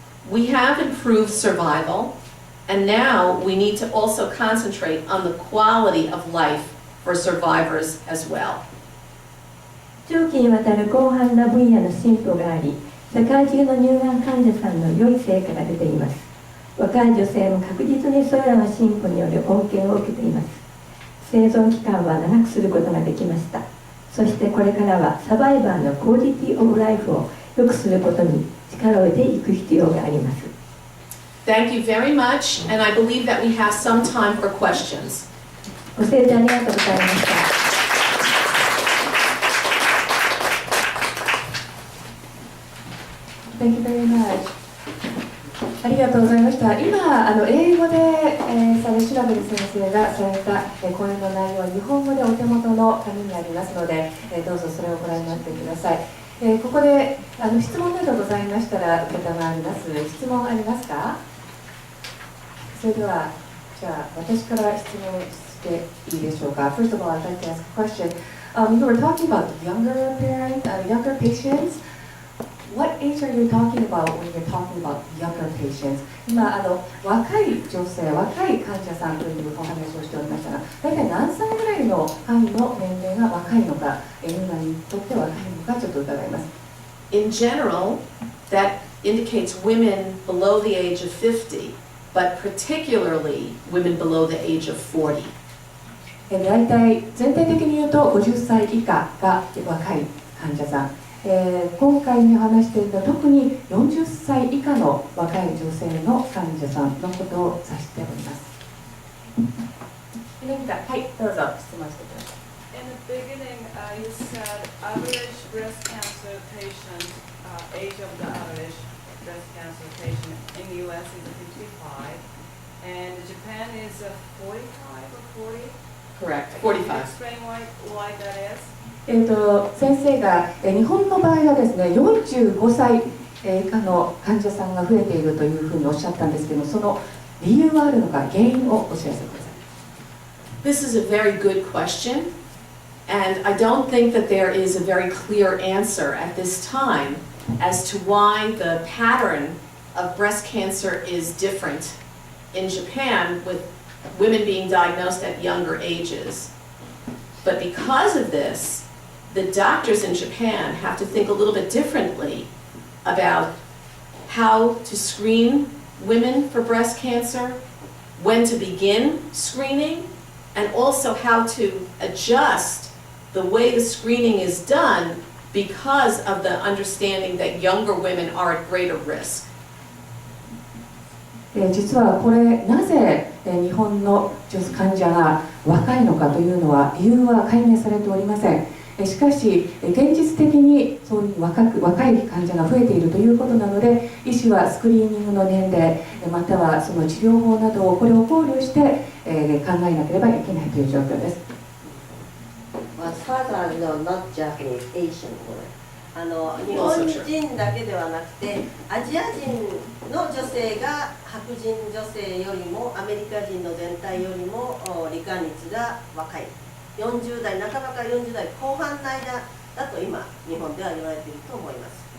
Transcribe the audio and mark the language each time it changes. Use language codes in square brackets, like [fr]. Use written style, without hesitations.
[en] We have improved survival, and now we need to also concentrate on the quality of life for survivors as well. [ja] 長期にわたる広範な分野の進歩があり、世界中の乳がん患者さんの良い成果が出ています。若い女性も確実にそれらの進歩による恩恵を受けています。生存期間は長くすることができました。そしてこれからはサバイバーのクオリティオブライフを良くすることに力を入れていく必要があります。 [en] Thank you very much, and I believe that we have some time for questions. [ja] ご清聴ありがとうございました。 [en] Thank you very much. [ja] ありがとうございました。今、英語で、シュナベル先生がされた、講演の内容は日本語でお手元の紙にありますので、どうぞそれをご覧になってください。ここで質問などございましたら承ります。質問ありますか？それでは、じゃあ私から質問していいでしょうか。 [en] First of all, I'd like to ask a question. You were talking about younger patients.What age are you talking about when you're talking about younger patients? [ja] 今若い女性、若い患者さんというお話をしておりましたが、大体何歳ぐらいの範囲の年齢が若いのか、今にとって若いのかちょっと伺います。 [en] In general, that indicates women below the age of 50, but particularly women below the age of 40. [ja] 大体全体的に言うと50歳以下が若い患者さん。今回に話しているのは特に40歳以下の若い女性の患者さんのことを指しております。何か、はい、どうぞ質問してください。 [en] In the beginning, you said average breast cancer patient, age of the average breast cancer patient in the U.S. is 55, and Japan is 45 or 40? Correct, Can you 45. explain why that is? [ja] 先生が日本の場合はですね、45歳以下の患者さんが増えているというふうにおっしゃったんですけども、その理由はあるのか、原因をお知らせください。 [en] This is a very good question, and I don't think that there is a very clear answer at this time as to why the pattern of breast cancer is different in Japan with women being diagnosed at younger ages. But because of this, the doctors in Japan have to think a little bit differently about how to screen women for breast cancer, when to begin screening, and also how to adjust the way the screening is done because of the understanding that younger women are at greater risk. [ja] 実はこれなぜ日本の患者が若いのかというのは理由は解明されておりません。しかし現実的にそういう若い患者が増えているということなので、医師はスクリーニングの年齢またはその治療法などをこれを考慮して考えなければいけないという状況です。 [en] As far as I know, not Japanese, Asian. [ja] 日本人だけではなくてアジア人の女性が白人女性よりもアメリカ人の全体よりも罹患率が若い40代半ばから40代後半の間だと今日本では言われていると思います。